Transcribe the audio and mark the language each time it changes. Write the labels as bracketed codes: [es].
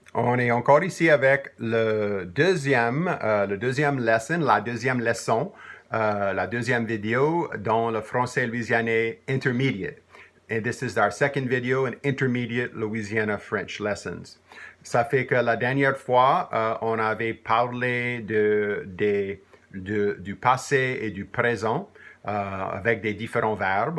[fr] On est encore ici avec le deuxième lesson, la deuxième leçon, la deuxième vidéo dans le français louisianais intermediate. [en] And this is our second video in intermediate Louisiana French lessons. [fr] Ça fait que la dernière fois, on avait parlé du passé et du présent avec des différents verbes.